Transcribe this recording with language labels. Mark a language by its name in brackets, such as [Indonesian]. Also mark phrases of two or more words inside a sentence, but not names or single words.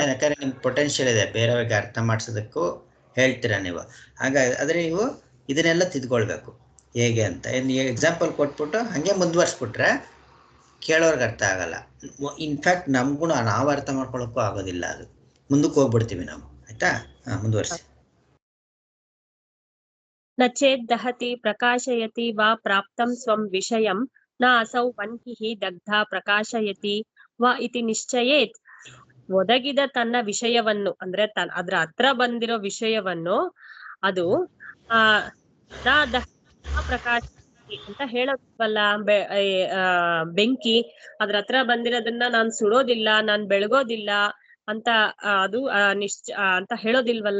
[Kannada] ಯಾಕಂದ್ರೆ ನಿಮ್ ಪೊಟೆನ್ಶಿಯಲ್ ಇದೆ, ಬೇರೆಯವ್ರಿಗೆ ಅರ್ಥ ಮಾಡಿಸೋದಕ್ಕೂ ಹೇಳ್ತೀರಾ ನೀವು. ಹಾಗಾಗಿ ಆದ್ರೆ ನೀವು ಇದನ್ನೆಲ್ಲ ತಿದ್ಕೊಳ್ಬೇಕು ಹೇಗೆ ಅಂತ. ಎಕ್ಸಾಂಪಲ್ ಕೊಟ್ಬಿಟ್ಟು ಹಂಗೆ ಮುಂದುವರ್ಸ್ಬಿಟ್ರೆ ಕೇಳೋರ್ಗೆ ಅರ್ಥ ಆಗಲ್ಲ. ಇನ್ಫ್ಯಾಕ್ಟ್ ನಮ್ಗೂ ನಾವು ಅರ್ಥ ಮಾಡ್ಕೊಳಕ್ಕೂ ಆಗೋದಿಲ್ಲ. ಅದು ಮುಂದಕ್ಕೆ ಹೋಗ್ಬಿಡ್ತೀವಿ ನಾವು. ಆಯ್ತಾ? ಮುಂದುವರ್ಸಿ. [Sanskrit] ನ ಚೇತ್ ದಹತಿ ಪ್ರಕಾಶಯತಿ ವಾ ಪ್ರಾಪ್ತಂ ಸ್ವಂ ವಿಷಯಂ ನ ಅಸೌ ವನ್ಹಿಃ ದಗ್ಧ ಪ್ರಕಾಶಯತಿ ವಾ ಇತಿ ನಿಶ್ಚಯೇತ್. [Kannada] ಒದಗಿದ ತನ್ನ ವಿಷಯವನ್ನು ಅಂದ್ರೆ ಅದ್ರ ಹತ್ರ ಬಂದಿರೋ ವಿಷಯವನ್ನು ಅದು ಪ್ರಕಾಶ ಅಂತ ಹೇಳೋದಲ್ಲ. ಬೆಂಕಿ ಅದ್ರ ಹತ್ರ ಬಂದಿರೋದನ್ನ ನಾನ್ ಸುಡೋದಿಲ್ಲ, ನಾನ್ ಬೆಳಗೋದಿಲ್ಲ ಅಂತ ಅದು ಅಂತ ಹೇಳೋದಿಲ್ವಲ್ಲ.